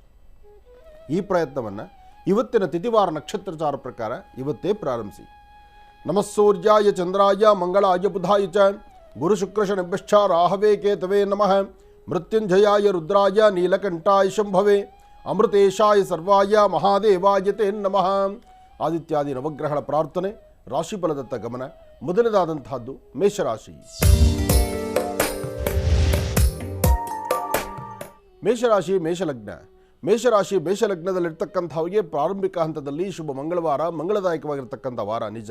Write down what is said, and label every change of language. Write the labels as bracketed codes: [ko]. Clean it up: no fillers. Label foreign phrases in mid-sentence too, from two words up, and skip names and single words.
[kn] ಈ ಪ್ರಯತ್ನವನ್ನು ಇವತ್ತಿನ ತಿಥಿವಾರ ನಕ್ಷತ್ರಚಾರ ಪ್ರಕಾರ ಇವತ್ತೇ ಪ್ರಾರಂಭಿಸಿ. [sa] ನಮಸ್ಸೂರ್ಯಾಯ ಚಂದ್ರಾಯ ಮಂಗಳಾಯ ಬುಧಾಯ ಚ ಗುರು ಶುಕ್ರ ಶನಿಭ್ಯಶ್ಚ ರಾಹವೇ ಕೇತವೇ ನಮಃ. ಮೃತ್ಯುಂಜಯಾಯ ರುದ್ರಾಯ ನೀಲಕಂಠಾಯ ಶಂಭವೇ ಅಮೃತೇಶಾಯ ಸರ್ವಾಯ ಮಹಾದೇವಾಯ ತೇ ನಮಃ. [kn] ಆದಿತ್ಯಾದಿ ನವಗ್ರಹಗಳ ಪ್ರಾರ್ಥನೆ, ರಾಶಿಫಲದತ್ತ ಗಮನ. ಮೊದಲದಾದಂತಹದ್ದು ಮೇಷರಾಶಿ. ಮೇಷರಾಶಿ ಮೇಷಲಗ್ನ. ಮೇಷಲಗ್ನದಲ್ಲಿರ್ತಕ್ಕಂಥವರಿಗೆ ಪ್ರಾರಂಭಿಕ ಹಂತದಲ್ಲಿ ಶುಭ ಮಂಗಳವಾರ, ಮಂಗಳದಾಯಕವಾಗಿರ್ತಕ್ಕಂಥ ವಾರ ನಿಜ.